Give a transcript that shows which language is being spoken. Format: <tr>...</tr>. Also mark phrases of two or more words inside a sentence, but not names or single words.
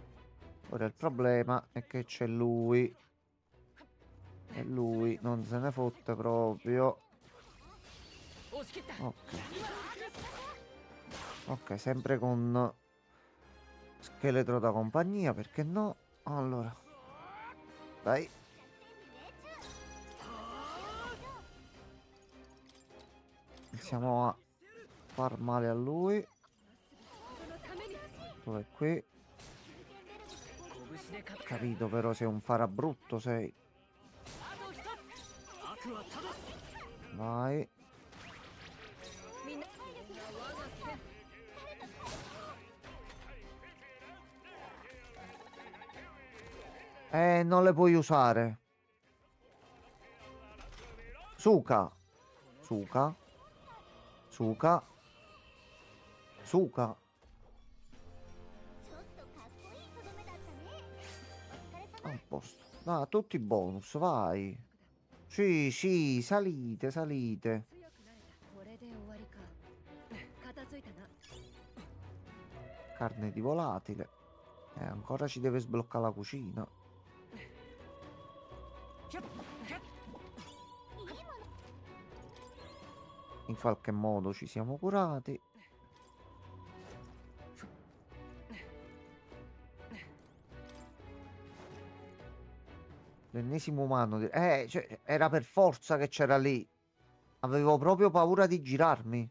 <it>Ora il problema è che c'è lui. E lui non se ne fotte proprio.</it> <ja>押し切った</ja> <it>Ok. Ok, sempre con scheletro da compagnia, perché no? Allora. Dai. Iniziamo a far male a lui.</it> <ja>そのために</ja> <it>Dov'è qui?</it> <ja>拳で勝つ</ja> <it>Capito, però sei un farabrutto, sei.</it> <ja>あと一つ悪は正す</ja> <it>Vai.</it> <ja>みんな我が手</ja> <it>Non le puoi usare. Suka. Suka. Suka. Suka.</it> <ja>ちょっとかっこいいとどめだったねお疲れ様</ja> <it>A posto. No, tutti bonus, vai. Sì, sì, salite, salite.</it> <ja>強くなれたこれで終わりか片付いたな</ja> <it>Carne di volatile. Ancora ci deve sbloccare la cucina.</it> <ja>キャッキャッ</ja> <it>In qualche modo ci siamo curati. L'ennesimo umano. Cioè, era per forza che c'era lì. Avevo proprio paura di girarmi.</it>